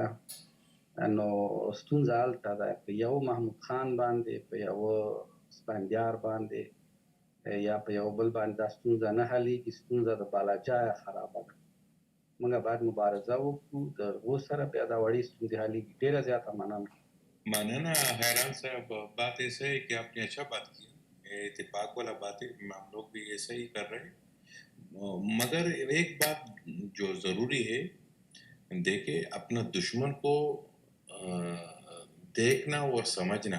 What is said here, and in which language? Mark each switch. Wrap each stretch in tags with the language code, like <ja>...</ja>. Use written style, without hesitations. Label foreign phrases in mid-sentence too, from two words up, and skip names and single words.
<ps>نو ستونزه هلته ده، په یو محمود خان باندې، په یو سپندیار باندې یا په یو بل باندې دا ستونزه نه حلېږي. ستونزه د بالاجایه خرابه ده. موږ باید مبارزه وکړو د هغو سره، بیا دا وړې ستونزې حلېږي. ډېره زیاته مننه.</ps> <ur>ماننا حیران صاحب، بات ایسا ہے کہ آپ نے اچھا بات کی، اتفاق والا بات ہے، ہم لوگ بھی ایسا ہی کر رہے ہیں. مگر ایک بات جو ضروری ہے، دیکھیں اپنا دشمن کو دیکھنا اور سمجھنا.</ur>